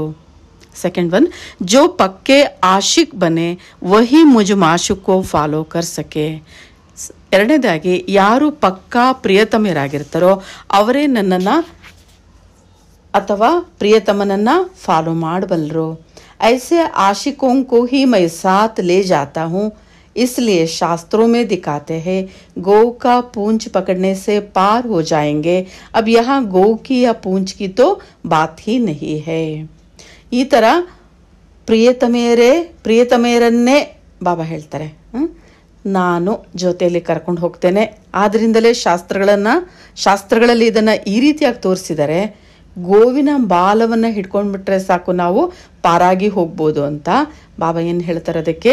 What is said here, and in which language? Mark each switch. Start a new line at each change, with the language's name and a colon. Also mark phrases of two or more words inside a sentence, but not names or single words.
English: second one,
Hindi: जो पक्के आशिक बने वही मुझ माशूक को फॉलो कर सके.
Kannada: ಎರಡನೇದಾಗಿ, ಯಾರು ಪಕ್ಕಾ ಪ್ರಿಯತಮರಾಗಿರ್ತಾರೋ ಅವರೇ ನನ್ನನ್ನು ಅಥವಾ ಪ್ರಿಯತಮನನ್ನು ಫಾಲೋ ಮಾಡಬಲ್ಲರು.
Hindi: ऐसे आशिकों को ही मैं साथ ले जाता हूँ, इसलिए शास्त्रों में दिखाते हैं गौ का पूंछ पकड़ने से पार हो जाएंगे. अब यहाँ गौ की या पूंछ की तो बात ही नहीं है.
Kannada: ಈ ಥರ ಪ್ರಿಯತಮೆಯರನ್ನೇ ಬಾಬಾ ಹೇಳ್ತಾರೆ, ನಾನು ಜೊತೆಯಲ್ಲಿ ಕರ್ಕೊಂಡು ಹೋಗ್ತೇನೆ. ಆದ್ದರಿಂದಲೇ ಶಾಸ್ತ್ರಗಳಲ್ಲಿ ಇದನ್ನು ಈ ರೀತಿಯಾಗಿ ತೋರಿಸಿದ್ದಾರೆ. ಗೋವಿನ ಬಾಲವನ್ನು ಹಿಡ್ಕೊಂಡ್ಬಿಟ್ರೆ ಸಾಕು, ನಾವು ಪಾರಾಗಿ ಹೋಗ್ಬೋದು ಅಂತ ಬಾಬಾ ಏನು ಹೇಳ್ತಾರೆ ಅದಕ್ಕೆ.